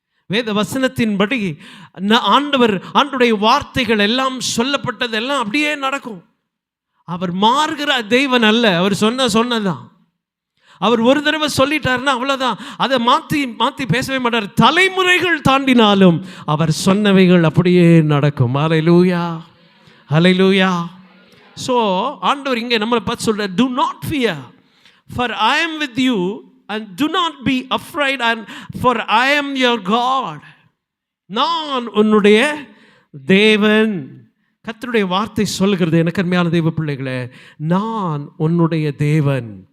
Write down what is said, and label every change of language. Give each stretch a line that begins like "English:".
Tamil: வேத வசனத்தின்படி ஆண்டவருடைய வார்த்தைகள் எல்லாம் சொல்லப்பட்டதெல்லாம் அப்படியே நடக்கும். அவர் மாறுகிற தெய்வன் அல்ல. அவர் சொன்னதான். அவர் ஒரு தடவை சொல்லிட்டாருன்னா அவ்வளோதான். அதை மாற்றி பேசவே மாட்டார். தலைமுறைகள் தாண்டினாலும் அவர் சொன்னவைகள் அப்படியே நடக்கும். ஹல்லேலூயா, ஹல்லேலூயா. ஸோ ஆண்டவர் இங்கே நம்மளை பார்த்து சொல்றார்,
English: do not fear, for I am with you, and do not be afraid, and for I am your God.
Tamil: நான் உன்னுடைய தேவன். கர்த்தருடைய வார்த்தை சொல்கிறது, எனக்கு அருமையான தெய்வ பிள்ளைகளே, நான் உன்னுடைய தேவன்.